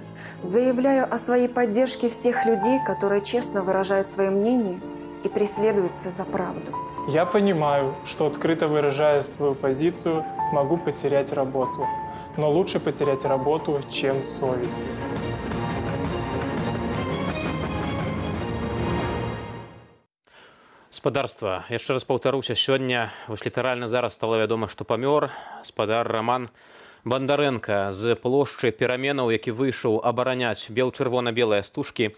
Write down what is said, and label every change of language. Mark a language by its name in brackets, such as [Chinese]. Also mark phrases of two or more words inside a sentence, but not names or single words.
[Russian] Заявляю о своей поддержке всех людей, которые честно выражают свое мнение и преследуются за правду. Я понимаю, что открыто выражая свою позицию, могу потерять работу. Но лучше потерять работу, чем совесть. [Belarusian] Спадарства, яшчэ раз паўтаруся, сёння, вось літаральна зараз стала вядома, што памёр спадар Роман Бондаренко з плошчы Пераменаў, які выйшаў абараняць бел-чырвона-белыя стужкі.